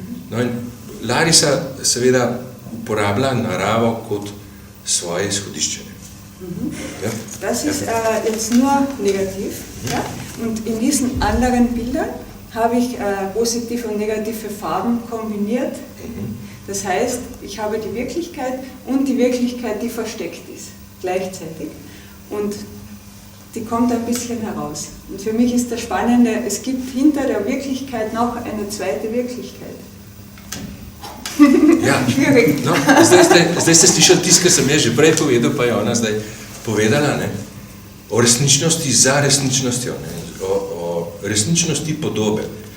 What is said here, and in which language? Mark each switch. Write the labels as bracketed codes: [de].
[sl] No in Larisa seveda uporablja naravo kot svoje izhodišče. Ja? [de] Das ist jetzt nur negativ. Ja? Und in diesen anderen Bildern habe ich positive und negative Farben kombiniert. Das heißt, ich habe die Wirklichkeit und die Wirklichkeit, die versteckt ist, gleichzeitig. Und die kommt ein bisschen heraus. Und für mich ist das Spannende, es gibt hinter der Wirklichkeit noch eine zweite Wirklichkeit. [sl] Ja, no, zdaj ste slišali tisto, kar sem jaz že prej povedal, pa je ona zdaj povedala, ne, o resničnosti za resničnostjo, ne, o resničnosti podobe.